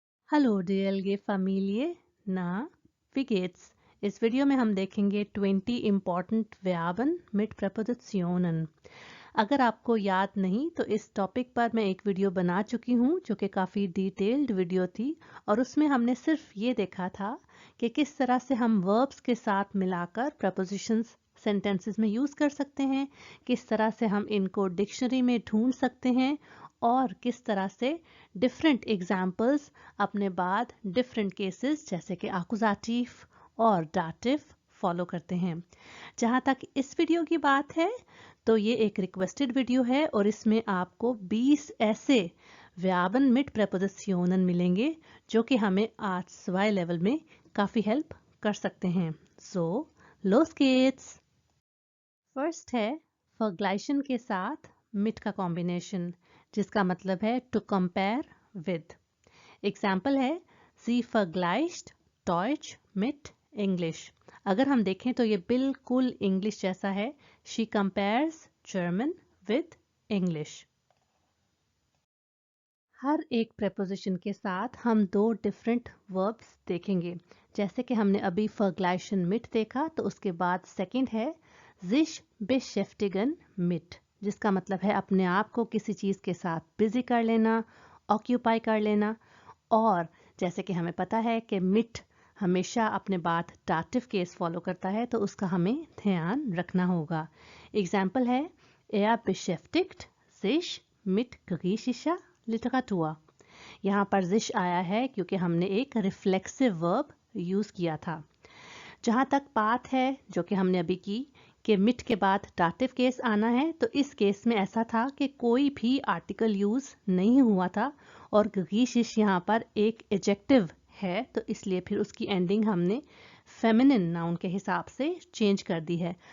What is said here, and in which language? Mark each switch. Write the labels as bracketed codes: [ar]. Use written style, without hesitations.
[de] Hallo DLG Familie, na, wie geht's? [hi] इस video में हम देखेंगे 20 इम्पॉर्टेंट [de] Verben mit Präpositionen। [hi] अगर आपको याद नहीं तो इस टॉपिक पर मैं एक वीडियो बना चुकी हूँ जो कि काफ़ी डिटेल्ड वीडियो थी और उसमें हमने सिर्फ ये देखा था कि किस तरह से हम वर्ब्स के साथ मिलाकर प्रपोजिशंस सेंटेंसेस में यूज़ कर सकते हैं, किस तरह से हम इनको डिक्शनरी में ढूंढ सकते हैं और किस तरह से डिफरेंट एग्जाम्पल्स अपने बाद डिफरेंट केसेस जैसे कि आकुजाटिव और डाटिव फॉलो करते हैं। जहाँ तक इस वीडियो की बात है तो ये एक रिक्वेस्टेड वीडियो है और इसमें आपको 20 ऐसे [de] Verben mit Präpositionen [hi] मिलेंगे जो कि हमें आज लेवल में काफ़ी हेल्प कर सकते हैं। [de] सो los geht's। [hi] फर्स्ट है vergleichen के साथ mit का कॉम्बिनेशन जिसका मतलब है टू कंपेयर विद। एग्जाम्पल है [de] sie vergleicht Deutsch mit English। [hi] अगर हम देखें तो ये बिल्कुल इंग्लिश जैसा है। [en] she compares German with English। [hi] हर एक preposition के साथ हम दो डिफरेंट verbs देखेंगे। जैसे कि हमने अभी vergleichen mit देखा तो उसके बाद सेकंड है sich beschäftigen mit जिसका मतलब है अपने आप को किसी चीज़ के साथ बिजी कर लेना, ऑक्यूपाई कर लेना। और जैसे कि हमें पता है कि मिट हमेशा अपने बाद डाटिव केस फॉलो करता है तो उसका हमें ध्यान रखना होगा। एग्जाम्पल है [de] Er beschäftigt sich mit griechischer Literatur। [hi] यहाँ पर sich आया है क्योंकि हमने एक रिफ्लेक्सिव वर्ब यूज़ किया था। जहाँ तक बात है जो कि हमने अभी की कि मिट के बाद डाटिव केस आना है तो इस केस में ऐसा था कि कोई भी आर्टिकल यूज़ नहीं हुआ था और ग्रीशिश यहाँ पर एक एडजेक्टिव है तो इसलिए फिर उसकी एंडिंग हमने फेमिनिन नाउन के हिसाब से चेंज कर दी है।